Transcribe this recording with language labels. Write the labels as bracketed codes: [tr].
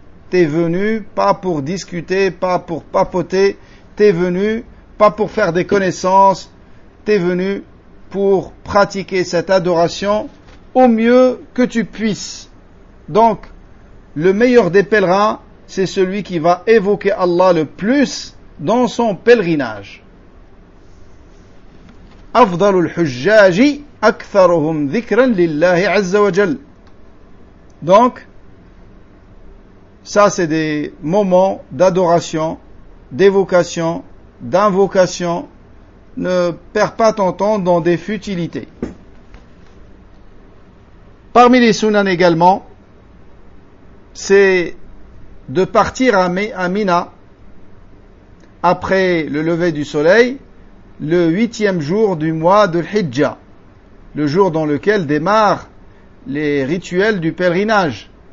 [fr] T'es venu pas pour discuter, pas pour papoter, t'es venu pas pour faire des connaissances, t'es venu pour pratiquer cette adoration au mieux que tu puisses. Donc, le meilleur des pèlerins, c'est celui qui va évoquer Allah le plus dans son pèlerinage. [ar] أفضل الحجاج أكثرهم ذكرا لله عز وجل. [fr] Donc, ça c'est des moments d'adoration, d'évocation, d'invocation. Ne perds pas ton temps dans des futilités. Parmi les sunan également, c'est de partir à Mina après le lever du soleil, le huitième jour du mois de Hijja, le jour dans lequel démarrent les rituels du pèlerinage.